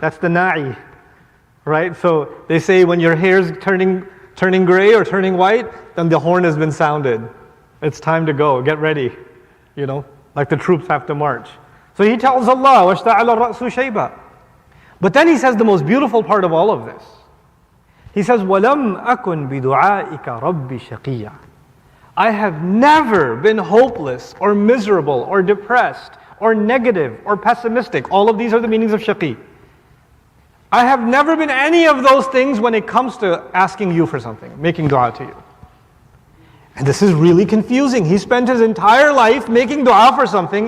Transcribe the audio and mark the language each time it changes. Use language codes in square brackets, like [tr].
[en] That's the na'i, right? So they say when your hair's turning gray or turning white, then the horn has been sounded. It's time to go. Get ready. Like the troops have to march. So he tells Allah, [ar] وَاشْتَعَلَ الرَّأْسُ شَيْبًا. [en] But then he says the most beautiful part of all of this. He says, [ar] وَلَمْ أَكُنْ بِدُعَائِكَ رَبِّ شَقِيًّا. [en] I have never been hopeless or miserable or depressed or negative or pessimistic. All of these are the meanings of shaqi. I have never been any of those things when it comes to asking you for something, making dua to you. And this is really confusing. He spent his entire life making dua for something.